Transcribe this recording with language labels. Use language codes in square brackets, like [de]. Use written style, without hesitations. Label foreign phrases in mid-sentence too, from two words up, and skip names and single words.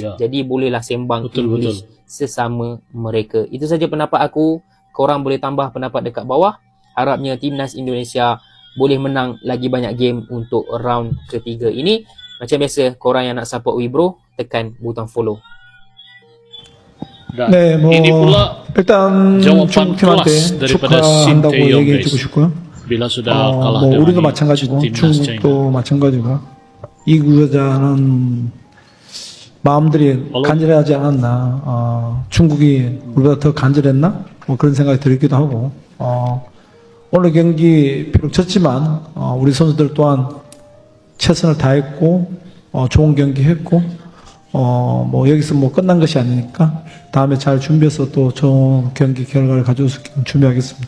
[ms] Jadi bolehlah sembang English sesama mereka. Itu saja pendapat aku. Korang boleh tambah pendapat dekat bawah. Harapnya timnas Indonesia boleh menang lagi banyak game untuk round ketiga ini. Macam biasa, korang yang nak support Wibro, tekan butang follow. [ko] 네, 뭐 [ms] ini pula [ko] 일단 [ms] jawapan [ko] 중국팀한테 [ms] kelas daripada Shin [ko] 축하한다고 [ms] Tae-yong, [ko] 얘기해주고 [ms] guys. [ko] 싶고요. [ms] Bila sudah kalah [ko] 뭐 [ms] dengan [ko] 우리도 마찬가지고 [ms] timnas China. [ko] 중국도 마찬가지고 이 구조자는 마음들이 간절하지 않았나. 중국이 우리보다 더 간절했나? 뭐 그런 생각이 들기도 하고. 오늘 경기 비록 졌지만 우리 선수들 또한 최선을 다했고 좋은 경기 했고 뭐 여기서 뭐 끝난 것이 아니니까 다음에 잘 준비해서 또 좋은 경기 결과를 가져올 수 있게 준비하겠습니다.